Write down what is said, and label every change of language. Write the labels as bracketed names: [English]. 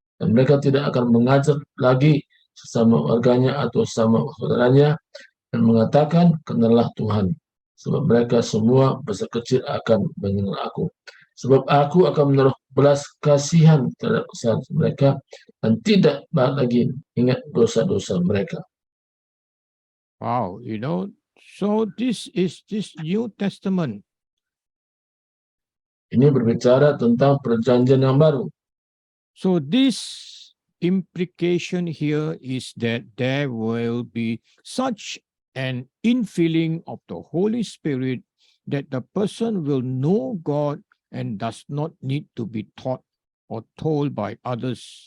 [Indonesian] Dan mereka tidak akan mengajar lagi sesama warganya atau sesama saudaranya dan mengatakan, kenallah Tuhan. Sebab mereka semua besar kecil akan mengenal aku. Sebab aku akan menaruh belas kasihan terhadap kesalahan mereka dan tidak lagi ingat dosa-dosa mereka. [English] Wow, so this is this New Testament. [Indonesian] Ini berbicara tentang perjanjian yang baru. [English] So this implication here is that there will be such an infilling of the Holy Spirit that the person will know God and does not need to be taught or told by others.